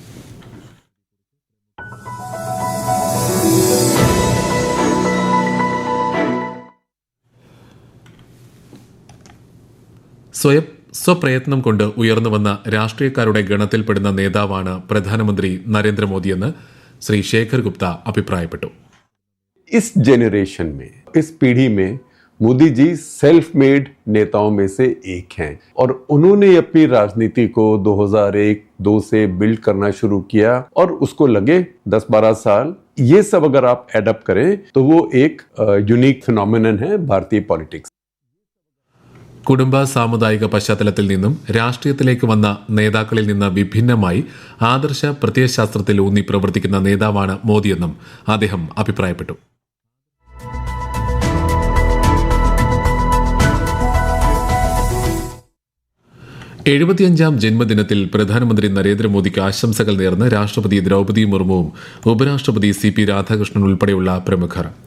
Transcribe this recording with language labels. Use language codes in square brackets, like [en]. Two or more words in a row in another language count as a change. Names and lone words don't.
[ml] സ്വപ്രയത്നം കൊണ്ട് ഉയർന്നുവന്ന രാഷ്ട്രീയക്കാരുടെ ഗണത്തിൽപ്പെടുന്ന നേതാവാണ് പ്രധാനമന്ത്രി നരേന്ദ്രമോദിയെന്ന് ശ്രീ ശേഖർ ഗുപ്ത അഭിപ്രായപ്പെട്ടു. [hi] इस जनरेशन में, इस पीढ़ी में मोदी जी [en] self made [hi] नेताओं में से एक हैं और उन्होंने अपनी राजनीति को 2001-2 से बिल्ड करना शुरू किया और उसको लगे 10-12 साल. ये सब अगर आप एडप्ट करें तो वो एक [en] unique phenomenon [hi] है भारतीय पॉलिटिक्स. [ml] കുടുംബ സാമുദായിക പശ്ചാത്തലത്തിൽ നിന്നും രാഷ്ട്രീയത്തിലേക്ക് വന്ന നേതാക്കളിൽ നിന്ന് വിഭിന്നമായി ആദർശ പ്രത്യയശാസ്ത്രത്തിൽ ഊന്നി പ്രവർത്തിക്കുന്ന നേതാവാണ് മോദിയെന്നും അദ്ദേഹം അഭിപ്രായപ്പെട്ടു. എഴുപത്തിയഞ്ചാം ജന്മദിനത്തിൽ പ്രധാനമന്ത്രി നരേന്ദ്രമോദിക്ക് ആശംസകൾ നേർന്ന് രാഷ്ട്രപതി ദ്രൗപദി മുർമുവും ഉപരാഷ്ട്രപതി CP രാധാകൃഷ്ണൻ ഉൾപ്പെടെയുള്ള പ്രമുഖർ.